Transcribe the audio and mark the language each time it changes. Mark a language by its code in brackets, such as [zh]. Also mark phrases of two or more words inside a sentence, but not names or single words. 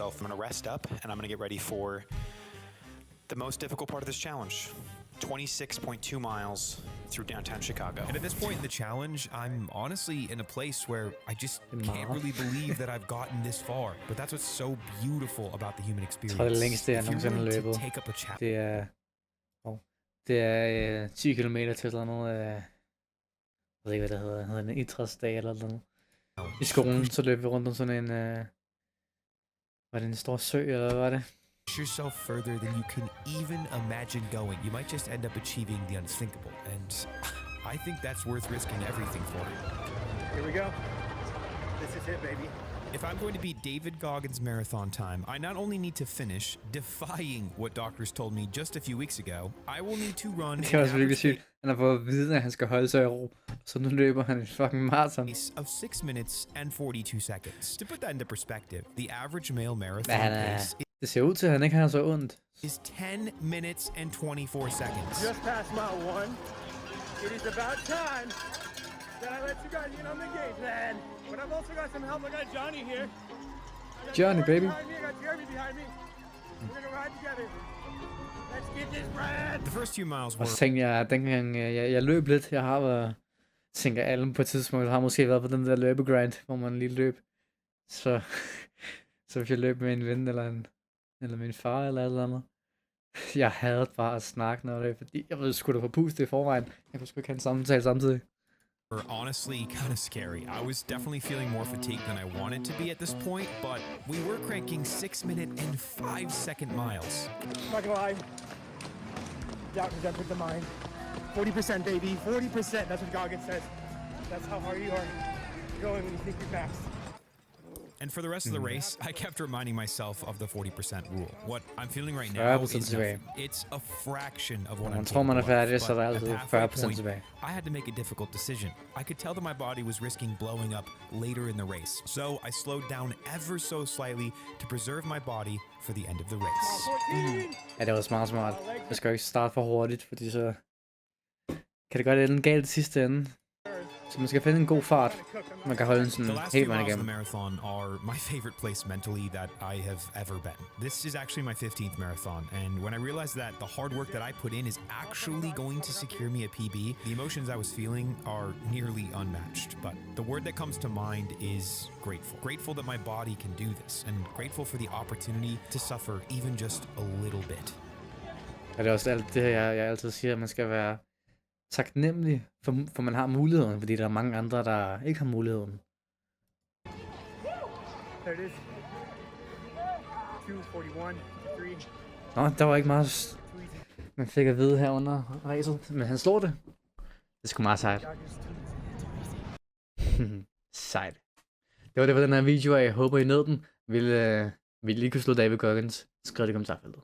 [en] I'm gonna rest up, and I'm gonna get ready for the most difficult part of this challenge. 26.2 miles through downtown Chicago. And at this point in the challenge, I'm honestly in a place where I just can't really believe that I've gotten this far. But that's what's so beautiful about the human experience. [da] Det længste, jeg nogensinde har løbet. Det er 10 kilometer til sådan noget, jeg ved ikke, hvad det hedder en idrætsdag eller noget. I skolen, så løb vi rundt om sådan en, var det en stor sø, eller hvad var det? [en] Push yourself further than you can even imagine going. You might just end up achieving the unthinkable, and I think that's worth risking everything for. Here we go. This is it, baby. If I'm going to beat David Goggins' marathon time, I not only need to finish defying what doctors told me just a few weeks ago, I will need to run [da] det er også virkelig sygt. Han har fået at vide, at han skal holde sig i ro, så nu løber han en [en] fucking marathon. Of 6 minutes and 42 seconds. To put that into perspective, the average male marathon pace [da] det ser ud til, at han ikke har så ondt. [en] Is 10 minutes and 24 seconds. Just past mile 1. It is about time that I let you guys in on the game plan. But I've also got some help. I got Johnny here. Johnny, baby. I got Jeremy behind me. We're gonna ride together. Let's get this bread. The first few miles were... [da] Og så tænkte jeg, dengang jeg løb lidt, jeg har været, tænker alle på et tidspunkt, har måske været på den der løbegrind, hvor man lige løb. Så hvis jeg løb med en ven, eller min far, eller et eller andet. Jeg havde bare at snakke noget af det, fordi jeg ved sgu da få pustet i forvejen. Jeg kunne sgu ikke have en samtale samtidig. [en] Were honestly kind of scary. I was definitely feeling more fatigued than I wanted to be at this point, but we were cranking 6-minute and 5-second miles. I'm not gonna lie. Doubt has entered the mind. 40%, baby. 40%. That's what Goggins says. That's how hard you are going when you think you're fast. And for the rest of the race, I kept reminding myself of the 40% rule. What I'm feeling right now is [da] 40% tilbage. [en] nothing. It's a fraction of what [da] Når man [en] I'm [da] tror, man er [en] capable of. [da] færdig, så er [en] But [da] der [en] at [da] altid [en] the halfway [da] 40% [en] point, [da] tilbage. [en] I had to make a difficult decision. I could tell that my body was risking blowing up later in the race. So I slowed down ever so slightly to preserve my body for the end of the race. [da] Ja, det var smart. Jeg skal jo ikke starte for hurtigt, fordi så kan det godt ende galt i sidste ende. Så man skal finde en god fart, man kan holde sådan [en] The last [da] helt [en] few [da] vejen [en] miles of the [da] igennem. [en] marathon are my favorite place mentally that I have ever been. This is actually my 15th marathon, and when I realized that the hard work that I put in is actually going to secure me a PB, the emotions I was feeling are nearly unmatched. But the word that comes to mind is grateful. Grateful that my body can do this, and grateful for the opportunity to suffer even just a little bit. [da] Og det er også alt det, jeg altid siger, at man skal være taknemmelig, for man har muligheden, fordi der er mange andre, der ikke har muligheden. [en] There it is. 2:41, 3. [da] Nå, der var ikke meget, man fik at vide her under racet, men han slår det. Det er sgu meget sejt. Sejt. Det var det for den her video, og jeg håber I nød den. Vil I lige kunne slå David Goggins? Skriv det i kommentarfeltet.